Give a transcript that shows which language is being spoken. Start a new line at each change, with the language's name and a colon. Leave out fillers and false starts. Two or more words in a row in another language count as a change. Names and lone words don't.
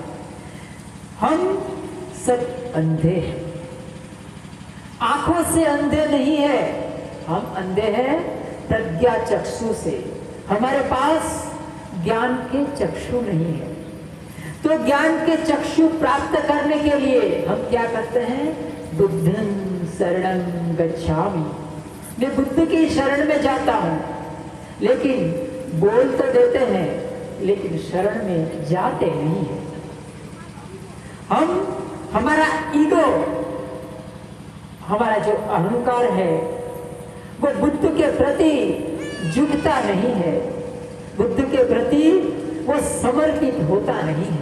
Hindi: हम सब अंधे हैं, आंखों से अंधे नहीं है, हम अंधे हैं प्रज्ञा चक्षु से। हमारे पास ज्ञान के चक्षु नहीं है। तो ज्ञान के चक्षु प्राप्त करने के लिए हम क्या करते हैं?
Pali: बुद्धं शरणं गच्छामि,
Hindi: मैं बुद्ध की शरण में जाता हूं। लेकिन बोल तो देते हैं, लेकिन शरण में जाते नहीं है। हमारा ईगो, हमारा जो अहंकार है, वो बुद्ध के प्रति झुकता नहीं है, बुद्ध के प्रति वो समर्पित होता नहीं है।